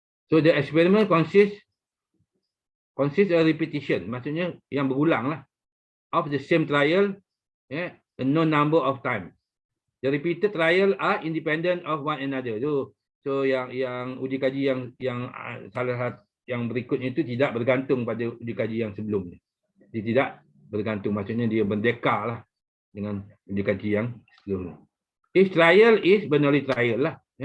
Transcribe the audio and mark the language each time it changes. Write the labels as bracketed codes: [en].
[en] So the experiment consists of repetition, [ms] maksudnya yang berulang lah, [en] of the same trial a known number of time. The repeated trial are independent of one another. [ms] So yang uji kaji yang salah satu yang berikutnya itu tidak bergantung pada uji kaji yang sebelumnya. Dia tidak bergantung, maksudnya dia berdekar lah dengan uji kaji yang sebelumnya. [en] Each trial is Bernoulli trial lah.